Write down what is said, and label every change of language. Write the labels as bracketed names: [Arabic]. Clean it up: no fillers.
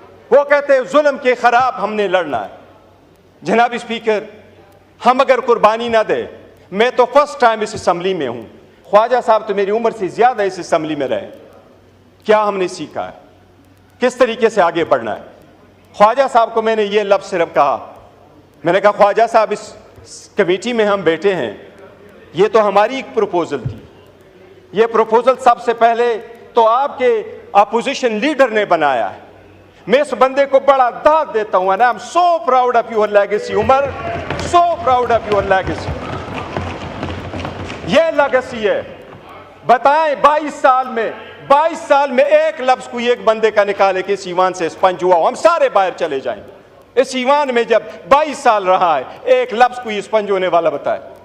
[Urdu] وہ کہتے ہیں ظلم کے خراب ہم نے لڑنا ہے. جناب اسپیکر, ہم اگر قربانی نہ دیں, میں تو فرسٹ ٹائم اس اسمبلی میں ہوں, خواجہ صاحب تو میری عمر سے زیادہ اس اسمبلی میں رہے, کیا ہم نے سیکھا ہے, کس طریقے سے آگے بڑھنا ہے. خواجہ صاحب کو میں نے یہ لفظ صرف کہا, میں نے کہا خواجہ صاحب اس کمیٹی میں ہم بیٹھے ہیں, یہ تو ہماری ایک پروپوزل تھی, یہ پروپوزل سب سے پہلے تو آپ کے اپوزیشن لیڈر نے بنایا ہے. میں اس بندے کو بڑا داد دیتا ہوں, [English] and I'm so proud of your legacy Umar, so proud of your legacy. [Urdu] یہ لیگیسی ہے. بتائیں 22 سال میں ایک لفظ کوئی ایک بندے کا نکالے کہ اس ایوان سے اسپنج ہوا ہو, ہم سارے باہر چلے جائیں گے. اس ایوان میں جب 22 سال رہا ہے, ایک لفظ کوئی اسپنج ہونے والا بتائے.